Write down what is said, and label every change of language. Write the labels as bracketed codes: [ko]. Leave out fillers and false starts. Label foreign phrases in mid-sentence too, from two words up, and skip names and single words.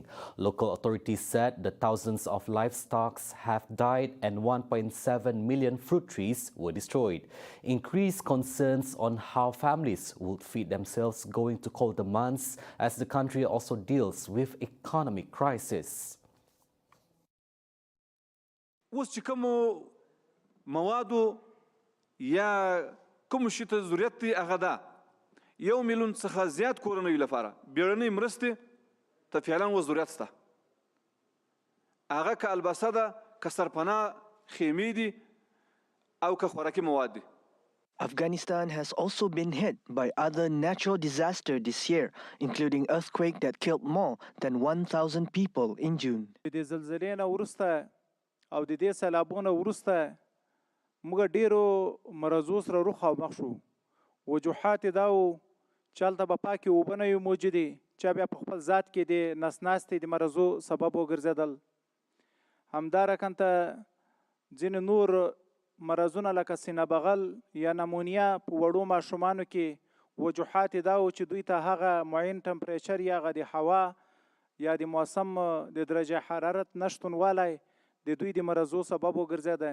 [en] Local authorities said that thousands of livestock have died and 1.7 million fruit trees were destroyed. Increased concerns on how families would feed themselves going to colder months as the country also deals with economic crisis. [ps] اوس چې کومو موادو یا کوم شي ته ضرورت دی هغه ده 1 میلیون څخه زیات کورنیو لپاره بیړنۍ مرستې ته فعلا اوس ضرورت شته هغه که البسه ده که سرپناه خیمې دي او که خوراکي مواد دي. [en] Afghanistan has also been hit by other natural disasters this year, including earthquake that killed more than 1,000 people in June. [ps] د زلزلې نه وروسته او د دې سیلابونو وروسته موږ ډیرو مرضو سره رخ او مخ شو. وجوهات دا و چې هلته به پاکې اوبه نه وي موجودې چې بیا په خپل ذات کې د نس ناستې د مرضو سبب وګرځېدل. همدارقته ځینې نور مرضونه لکه سینه بغل یا نمونیا په وړو ماشومانو کې وجوهات دا و چې دوی ته هغه معین ټمپریچر یا هغه د هوا یا د موسم د درجه حرارت نشتونوالی د دوی د مرزو سبب وګرځیده.